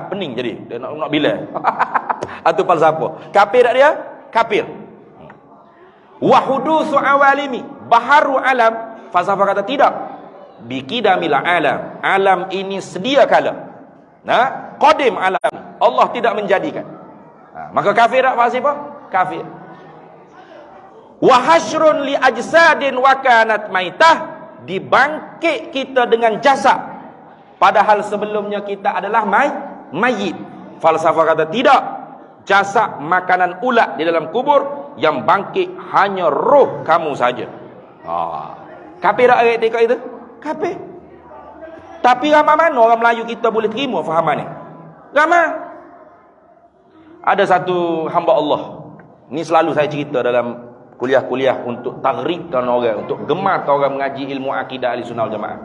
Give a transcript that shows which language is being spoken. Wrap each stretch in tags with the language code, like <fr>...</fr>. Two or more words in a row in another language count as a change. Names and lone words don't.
<ms>Pening jadi. Dia nak bila. Itu falsafah. Kafir tak dia? Kafir.</ms> <ar>وحدوث العوالم,</ar> <ms>baharu alam. Falsafah kata tidak.</ms> <ar>بقدم العالم.</ar> <ms>Alam ini sedia kala. Qadim alam. Allah tidak menjadikan. Maka kafir tak falsafah? Kafir.</ms> <ar>وحشر لأجساد وكانت ميتة.</ar> <ms>Dibangkit kita dengan jasad. Padahal sebelumnya kita adalah mayit. Falsafah kata tidak. Jasad makanan ulat di dalam kubur, yang bangkit hanya roh kamu saja. Kafir tak ayat itu? Kafir. Tapi ramai mana orang Melayu kita boleh terima fahaman ni? Ramai. Ada satu hamba Allah. Ni selalu saya cerita dalam kuliah-kuliah untuk tarikkan orang, untuk gemarkan orang mengaji ilmu akidah ahli sunnah wal jamaah.</ms>